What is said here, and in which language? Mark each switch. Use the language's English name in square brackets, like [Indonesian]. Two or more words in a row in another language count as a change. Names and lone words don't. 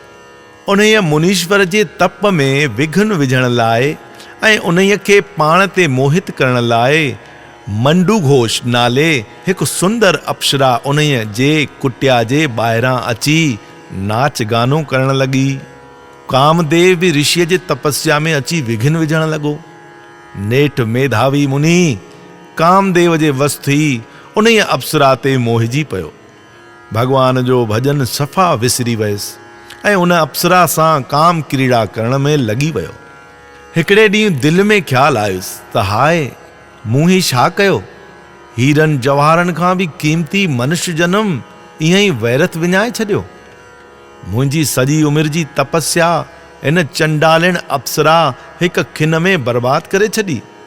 [Sindhi] उन्हीअ मुनीश्वर जे तप में विघ्न विझण लाइ ऐं उन्हीअ खे पाण ते मोहित करण लाइ मंडू घोष नाले हिकु सुंदर अप्सरा उन्हीअ जे कुटिया जे ॿाहिरां अची नाच गानो करण लॻी। कामदेव बि ऋषिअ जे तपस्या में अची विघ्न विझण लॻो। नेठ मेधावी मुनि कामदेव जे वस थी उन्हीअ अप्सरा ते मोहिजी पियो। भगवान जो भजन सफ़ा विसरी वयसि ऐं उन अप्सरा सां काम क्रीड़ा करण में लॻी वियो। हिकिड़े ॾींहुं दिलि में ख़्यालु आयुसि त हाय, मूं ही छा कयो? हीरनि जवाहरनि खां बि क़ीमती मनुष्य जनम ईअं ई वैरत विञाए छॾियो। मुंहिंजी सॼी उमिरि जी तपस्या इन चंडालिण अप्सरा हिकु खिन में बर्बाद करे छॾी।